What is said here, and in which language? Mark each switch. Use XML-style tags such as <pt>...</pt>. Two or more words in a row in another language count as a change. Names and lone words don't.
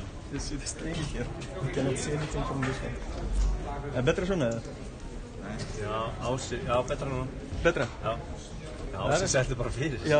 <en>This is strange here. You cannot see anything from this one.</en> <is>Betra svona eða? Já, Ási, já, betra núna. Betra? Já. Ási setti bara fyrir. Já.</is>